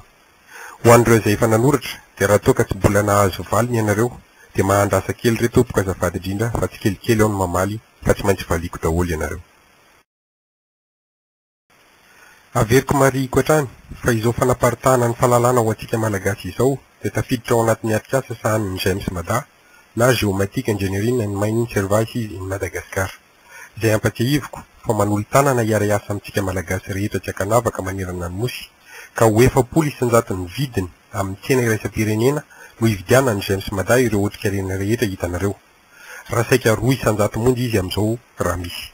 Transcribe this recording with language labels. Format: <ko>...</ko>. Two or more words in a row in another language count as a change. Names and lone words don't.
<mg>Ho an'ireo izay efa nanoratra dia raha toa ka tsy mbola nahazo valiny ianareo dia mahandrasa kely re tompoko azafady indrindra fa tsy kelikely ao ny mamaly fa tsy maintsy valiko daholo ianareo. Averiko marihiko hatrany fa izao fanaparitahana ny fahalalana ho antsika malagasy izao dia tafiditra ao anatin'ny atikasa sahan'ny James Mada na géomatique ingénierie and mining services in Madagascar. Izay ampatsiahiviko fa manolo tanana hiara-iasa amintsika malagasy rehetra tsy akanavaka manerana ny nosy ka ho efapolo isanjaton'ny vidiny amin'ny tsena iraisam-pirenena no hividianany James Mada ireo otrikaina rehetra hitanareo. Raha saika 2 isanjato monja izy amin'izao raha misy.</mg>